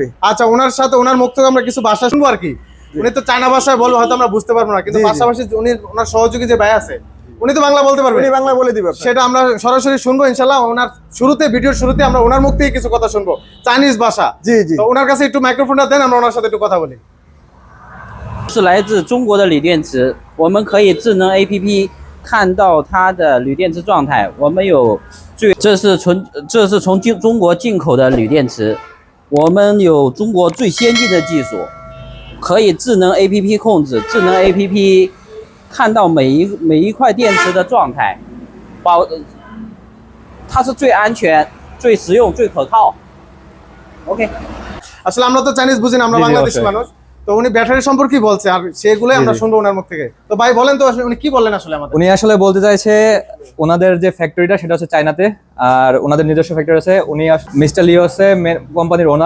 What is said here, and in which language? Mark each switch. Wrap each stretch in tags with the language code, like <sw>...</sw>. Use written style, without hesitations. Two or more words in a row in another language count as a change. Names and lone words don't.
<bn>আচ্ছা, ওনার সাথে ওনার মুখ থেকে আমরা কিছু ভাষা শুনবো আর কি। উনি তো চায়না ভাষায় বলবো, হয়তো আমরা বুঝতে পারবো না, কিন্তু জি, জি। পাশাপাশি ওনার সহযোগী যে ভাই আছে উনি তো বাংলা বলতে পারবে। উনি বাংলা বলে দিবে। সেটা আমরা সরাসরি শুনবো ইনশাআল্লাহ। ওনার ভিডিওর শুরুতে আমরা ওনার মুখ থেকে কিছু কথা শুনবো চাইনিজ ভাষা। জি জি। তো ওনার কাছে একটু মাইক্রোফোনটা দেন, আমরা ওনার সাথে একটু কথা বলি।</bn> <zh>是来自中国的铝电池，我们可以智能 APP 看到它的铝电池状态。我们有这是从中国进口的铝电池，我们有中国最先进的技术，可以智能 APP 控制，智能 APP 看到每一块电池的状态，它是最安全、最实用、最可靠。OK。</zh> <bn>আসলে আমরা তো চাইনিজ বুঝি না, আমরা জি, জি, বাংলাদেশি অবশ্যই। মানুষ। তো উনি ব্যাটারি সম্পর্কে বলছে, আর সেগুলোই আমরা শুনবো ওনার মুখ থেকে। তো ভাই বলেন তো আসলে উনি কি বললেন আসলে আমাদের? উনি আসলে বলতে চাইছে ওনাদের যে ফ্যাক্টরিটা সেটা হচ্ছে চায়নাতে, আর ওনাদের নিজস্ব ফ্যাক্টরি আছে। উনি মিস্টার লিও হচ্ছে কোম্পানির ওনার।</bn>